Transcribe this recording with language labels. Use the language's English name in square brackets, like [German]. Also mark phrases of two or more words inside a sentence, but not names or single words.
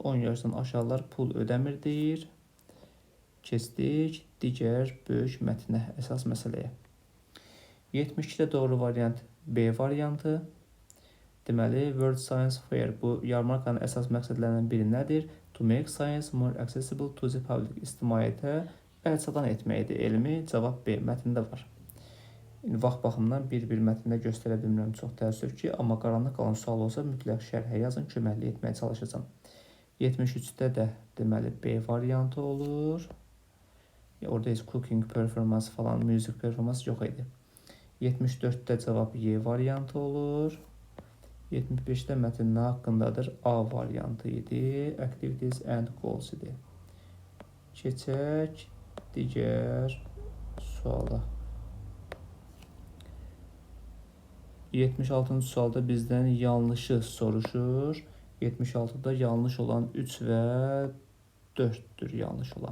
[Azerbaijani] 10 yaşdan aşağılar pul ödəmir deyir. Keçdik digər böyük mətnə, əsas məsələyə. 72-də doğru variant B variantı. Deməli, World Science Fair bu yarmarkanın əsas məqsədlərindən biri nədir? [English] To make science more accessible to the public. [Azerbaijani] İctimaiyyətə əlçatan etməkdir elmi. Cavab B mətndə var. Vaxt baxımından bir-bir mətndə göstərə bilmirəm, çox təəssüf ki, amma qaranlıq qalan sual olsa mütləq şərhə yazın, köməkli etməyə çalışacağam. 73-də də deməli B variantı olur. Orada heç [English] cooking performance [Azerbaijani] falan, [English] music performance [Azerbaijani] yox idi. 74-də cavab Y variantı olur. 75-də mətn nə haqqındadır? A variantı idi. [English] Activities and goals idi. [Azerbaijani] Keçək digər suala. 76-cı sualda bizdən yanlışı soruşur. 76-da yanlış olan 3 və 4-dür yanlış olan.